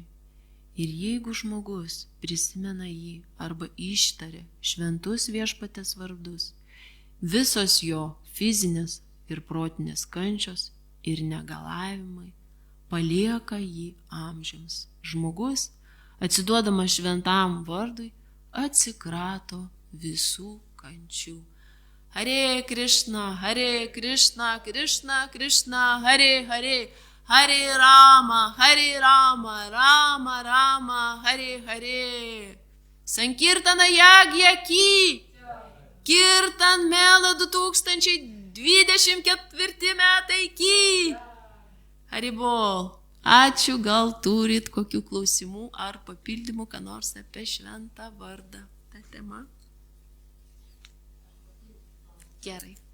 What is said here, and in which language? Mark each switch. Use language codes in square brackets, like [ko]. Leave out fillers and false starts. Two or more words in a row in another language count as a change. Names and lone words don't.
[lt] Ir jeigu žmogus prisimena jį arba ištaria šventus viešpatės vardus, visos jo fizinės ir protinės kančios ir negalavimai palieka jį amžiams. Žmogus, atsiduodamas šventam vardui, atsikrato visų kančių. Hare Krishna, Krishna Krishna, Hare Hare, Hare Rama, Rama Rama, Hare Hare. Sankirtana Yagya Ki, Kirtan Mela 2024 metai Ki. Haribol. Ačiū, gal turit kokių klausimų ar papildymų, ką nors apie šventą vardą. Ta tema. Gerai.